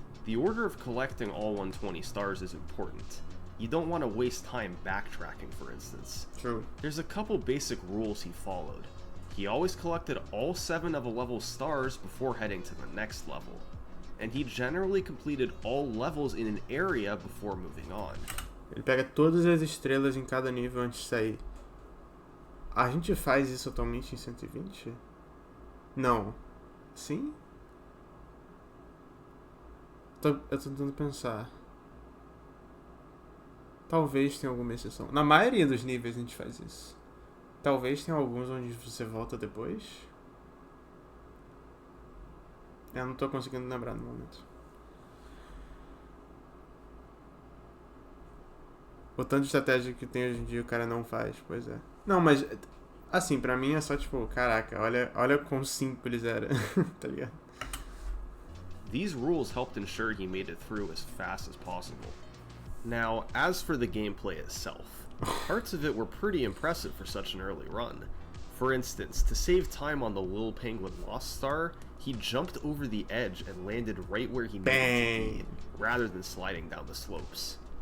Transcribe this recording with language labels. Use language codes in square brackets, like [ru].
[en] The order of collecting all 120 stars is important. You don't want to waste time backtracking, for instance. True. There's a couple basic rules he followed. He always collected all 7 of a level's stars before heading to the next level, and he generally completed all levels in an area before moving on. [pt] Ele pega todas as estrelas em cada nível antes de sair. A gente faz isso atualmente em 120? Não. Sim? Eu tô tentando pensar. Talvez tenha alguma exceção. Na maioria dos níveis a gente faz isso. Talvez tenha alguns onde você volta depois. Eu não tô conseguindo lembrar no momento. O tanto de estratégia que tem hoje em dia o cara não faz, pois é. Não, mas assim, pra mim é só tipo, caraca, olha quão simples era, tá ligado? [en] These rules helped ensure he made it through as fast as possible. Now, as for the gameplay itself, parts of it were pretty impressive for such an early run. For instance, to save time on the Lil Penguin Lost Star, he jumped over the edge and landed right where he needed to be, rather than sliding down the slopes.